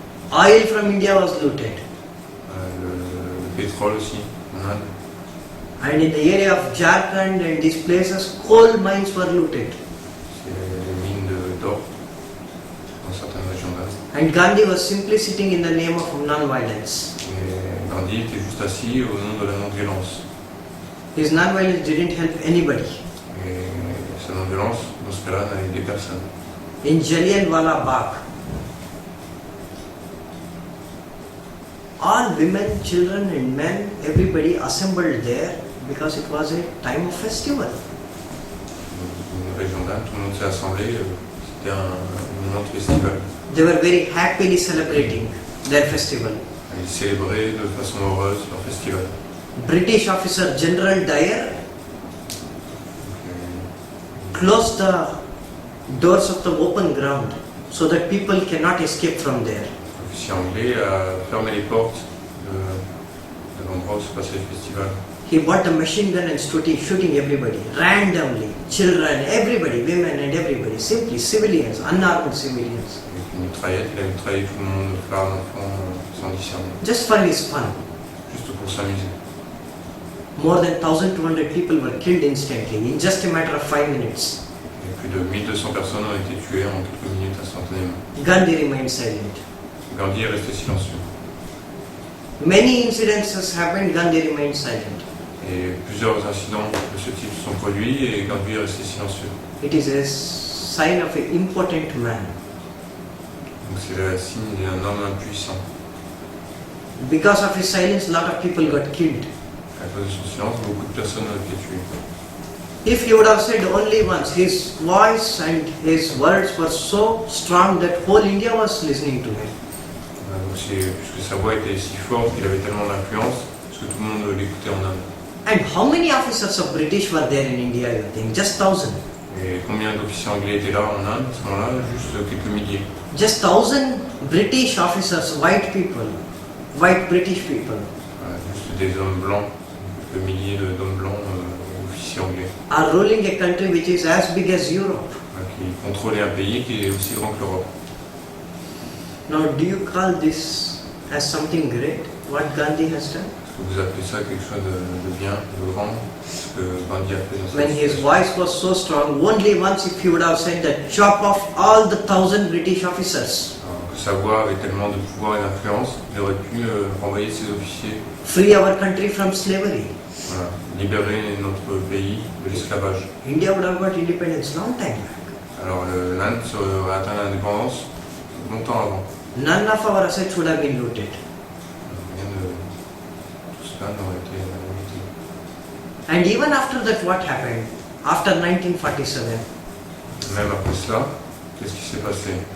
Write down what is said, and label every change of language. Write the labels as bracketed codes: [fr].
[en] Oil from India was looted. [fr] Le pétrole aussi, en Inde. [en] And in the area of Jharkhand and these places, coal mines were looted. [fr] C'est les mines d'or dans certaines régions d'Inde. [en] And Gandhi was simply sitting in the name of non-violence. [fr] Et Gandhi était juste assis au nom de la non-violence. [en] His non-violence didn't help anybody. [fr] Et sa non-violence, dans ce cas-là, n'a aidé personne. [en] In Jallianwala Bagh, all women, children and men, everybody assembled there because it was a time of festival. [fr] Dans une région d'Inde, tout le monde s'est assemblé, c'était un moment de festival. [en] They were very happily celebrating their festival. [fr] Ils célébraient de façon heureuse leur festival. [en] British officer General Dyer closed the doors of the open ground so that people cannot escape from there. [fr] L'officier anglais a fermé les portes de l'endroit où se passait le festival. [en] He bought a machine gun and started shooting everybody, randomly, children, everybody, women and everybody, simply civilians, unarmed civilians. [fr] Avec une mitraillette, il a mitraillé tout le monde, femmes, enfants, sans discernement. [en] Just for his fun. [fr] Juste pour s'amuser. [en] More than 1,200 people were killed instantly, in just a matter of 5 minutes. [fr] Et plus de 1200 personnes ont été tuées en quelques minutes instantanément. [en] Gandhi remained silent. [fr] Gandhi est resté silencieux. [en] Many incidences happened, Gandhi remained silent. [fr] Et plusieurs incidents de ce type se sont produits et Gandhi est resté silencieux. [en] It is a sign of an important man. [fr] Donc c'est le signe d'un homme impuissant. [en] Because of his silence, a lot of people got killed. [fr] À cause de son silence, beaucoup de personnes ont été tuées. [en] If he would have said only once, his voice and his words were so strong that whole India was listening to him. [fr] Donc puisque sa voix était si forte, il avait tellement d'influence, parce que tout le monde l'écoutait en Inde. [en] And how many officers of British were there in India, you think? Just 1,000. [fr] Et combien d'officiers anglais étaient là en Inde à ce moment-là? Juste quelques milliers. [en] Just 1,000 British officers, white people, white British people, [fr] Juste des hommes blancs, quelques milliers d'hommes blancs, officiers anglais, [en] are ruling a country which is as big as Europe. [fr] qui contrôlaient un pays qui est aussi grand que l'Europe. [en] Now, do you call this as something great, what Gandhi has done? [fr] Est-ce que vous appelez ça quelque chose de bien, de grand, ce que Gandhi a fait dans [en] When [fr] cette [en] his [fr] situation? [en] voice was so strong, only once if he would have said that, chop off all the 1,000 British officers, [fr] Alors que sa voix avait tellement de pouvoir et d'influence, il aurait pu renvoyer ses officiers, [en] free our country from slavery. [fr] voilà, libérer notre pays de l'esclavage. [en] India would have got independence long time back. [fr] Alors l'Inde aurait atteint l'indépendance longtemps avant. [en] None of our assets would have been looted. [fr] Rien de tout cela n'aurait été looté. [en] And even after that, what happened? After 1947, [fr] Même après cela, qu'est-ce qui s'est passé?